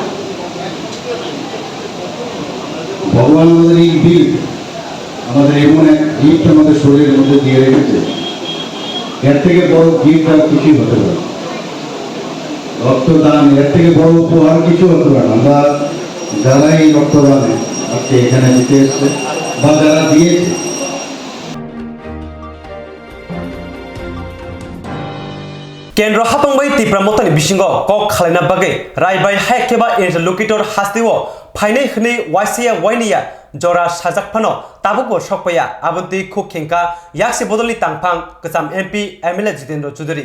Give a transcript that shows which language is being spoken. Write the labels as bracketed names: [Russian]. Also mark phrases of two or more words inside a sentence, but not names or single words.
[Bangla] ভগবান আমাদের এই বিল আমাদের এমন এক গিফট আমাদের শরীরের মধ্যে দিয়ে রেখেছে এর থেকে বড় গিফট আর কিছুই হতে পারে রক্তদান এর থেকে বড় উপহার কিছু হতে পারে আমরা যারা এই রক্তদানে আজকে এখানে দিতে এসছে বা যারা দিয়েছে [Kok Borok] Kendro hapangbai tipra motani bisingo kok khalina bagai raibai haikeba interlocutor hastiwo phainai khne waisia wainia jora sajak phano tabuko sokpaya abunti khukhenka yakse bodoli tangphang kasam MP MLA Jitendra Choudhury